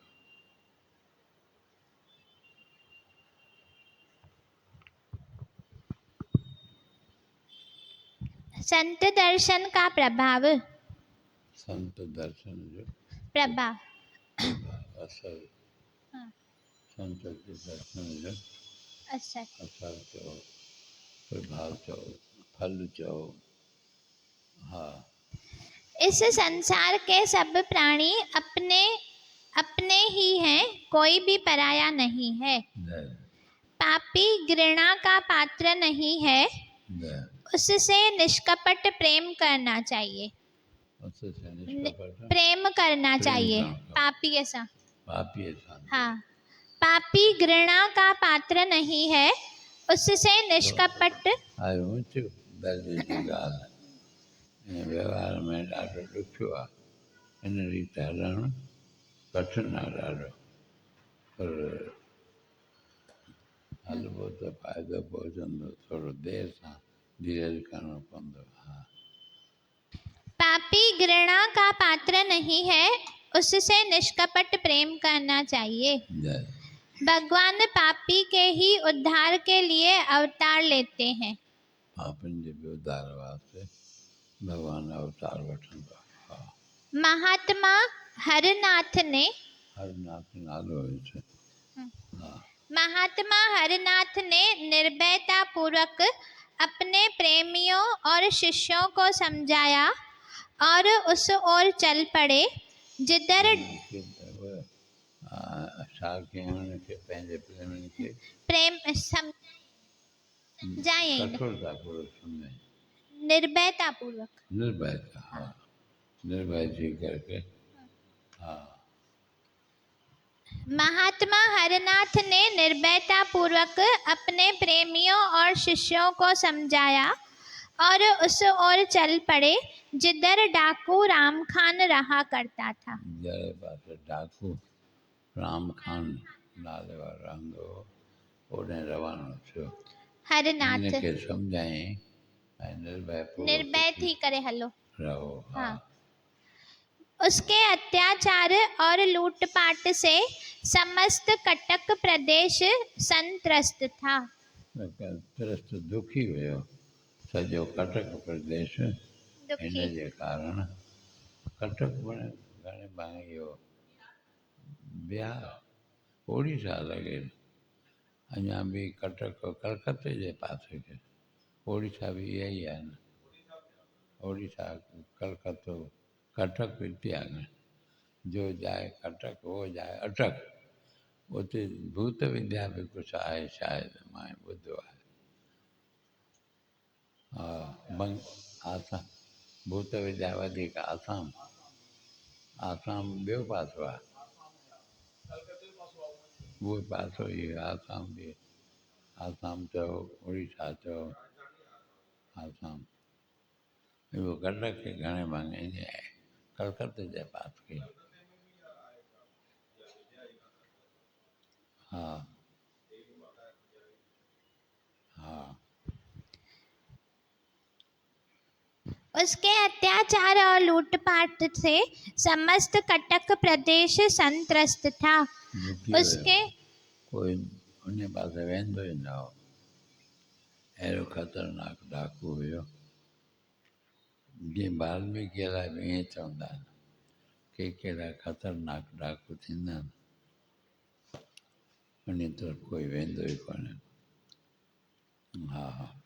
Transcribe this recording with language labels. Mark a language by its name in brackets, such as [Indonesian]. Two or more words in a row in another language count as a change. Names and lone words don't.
[Hindi] संत दर्शन का प्रभाव। [Sindhi] संत दर्शन जो प्रभाव असर हाँ, संत के दर्शन जो असर असर चओ प्रभाव चओ फल चओ हा [Hindi] इस संसार के सब प्राणी अपने अपने ही हैं, कोई भी पराया नहीं है। जय पापी घृणा का पात्र नहीं है, जय उससे निष्कपट प्रेम करना चाहिए। उससे निष्कपट प्रेम करना प्रेम चाहिए करना। पापी ऐसा पापी इंसान हाँ। पापी घृणा का पात्र नहीं है, उससे निष्कपट [Sindhi] आहे ऊंच दर्जे जी ॻाल्हि हिन व्यवहार में ॾाढो ॾुखियो आहे हिन रीति हलणु कठिन आहे ॾाढो पर हलिबो त फ़ाइदो पहुचंदो थोरो देरि सां धीरज करिणो पवंदो हा [Hindi] पापी घृणा का पात्र नहीं है, उससे निष्कपट प्रेम करना चाहिए। जय भगवान पापी के ही उद्धार के लिए अवतार लेते हैं। [Sindhi] पापनि जे बि उद्धार वास्ते भॻवानु अवतार वठंदो आहे हा [Hindi] महात्मा हरनाथ ने [Sindhi] हरनाथ नालो हुयुसि हा [Hindi] महात्मा हरनाथ ने निर्भयता पूर्वक अपने प्रेमियों और शिष्यों को समझाया और उस ओर चल पड़े जिधर [Sindhi] छा कयईं हुनखे पंहिंजे प्रेमियुनि खे प्रेम समझाए कठोरतापूर्वक सम्झाईं [Hindi] निर्भयता पूर्वक। [Sindhi] निर्भयता हा निर्भय थी करके हा [Hindi] महात्मा हरनाथ ने निर्भयता पूर्वक अपने प्रेमियों और शिष्यों को समझाया और उस ओर चल पड़े जिधर डाकू राम खान रहा करता था। [Sindhi] जहिड़े पासे डाकू राम खान नाले वारो रहंदो हो ओॾे रवानो थियो हरनाथ हिनखे सम्झायईं ऐं निर्भय थी करे हलो रहो हा हाँ। [Hindi] उसके अत्याचार और लूटपाट से समस्त कटक प्रदेश संत्रस्त था। [Sindhi] त्रस्त दुखी हुयो सॼो कटक प्रदेश दुखी जे कारण कटक बने घणे भाङे इहो ॿिया ओडिशा लॻे अञा बि कटक कलकत्ते जे पासे खे ओडिशा बि इहा ई आहे न ओडिशा कलकत्तो कटक हिते आहे जो जाए कटक हो जाए अटक उते भूत विद्या बि कुझु आहे शायदि मां ॿुधो आहे हा बंग आसाम भूत विद्या वधीक आसाम आसाम ॿियो पासो आहे उहो पासो ई आसाम बि आसाम चओ उड़ीसा चओ आसाम इहो कटक खे घणे भाङे ईअं आहे कलकत्ते जे पास खे हा हा [Hindi] उसके अत्याचार और लूटपाट से समस्त कटक प्रदेश संत्रस्त था। [Sindhi] दुखी [Hindi] उसके [Sindhi] हुयो कोई उन पासे वेंदो ई न हो अहिड़ो ख़तरनाक डाकू हुयो जीअं वाल्मीकि लाइ बि ईअं चवंदा आहिनि के कहिड़ा ख़तरनाक डाकू थींदा आहिनि उन तरफ़ कोई वेंदो ई कोन्हे हा हा